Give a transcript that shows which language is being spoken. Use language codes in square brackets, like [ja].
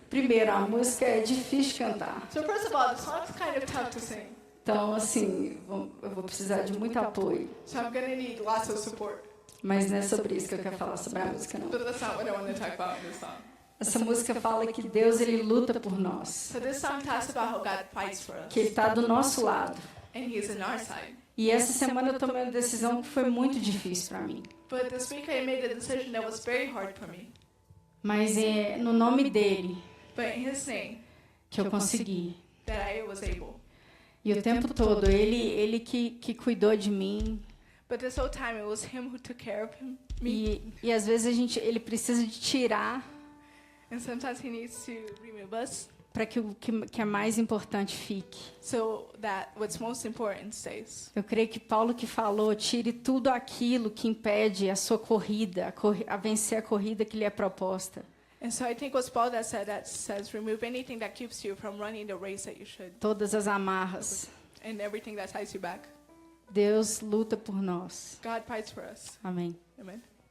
[pt] Primeiro, a música é difícil de cantar. [en] So first of all, the song's kind of tough to sing. [pt] Então, assim, eu vou precisar de muito apoio. [en] So I'm gonna need lots of support. [pt] Mas não é sobre isso que eu quero falar sobre a música, não. [en] But that's not what I want to talk about in this song. [pt] Essa música fala que Deus, ele luta por nós. [en] So this song talks about how God fights for us. [pt] Que ele está do nosso lado. [en] And He's in our side. [pt] E essa semana eu tomei uma decisão que foi muito difícil para mim. [en] But this week I made a decision that was very hard for me. [pt] Mas é no nome dele [en] But in His name, [pt] que eu consegui. [en] that I was able. [pt] E o tempo todo, ele que cuidou de mim. [en] But this whole time it was Him who took care of me. [pt] E às vezes ele precisa de tirar [en] And sometimes He needs to remove us [pt] para que o que é mais importante fique. [en] so that what's most important stays. [pt] Eu creio que Paulo que falou, tire tudo aquilo que impede a sua corrida, a vencer a corrida que lhe é proposta. [en] And so I think what's Paul that says remove anything that keeps you from running the race that you should, [pt] Todas as amarras. [en] and everything that ties you back. [pt] Deus luta por nós. [en] God fights for us. [pt] Amém. [en] Amen.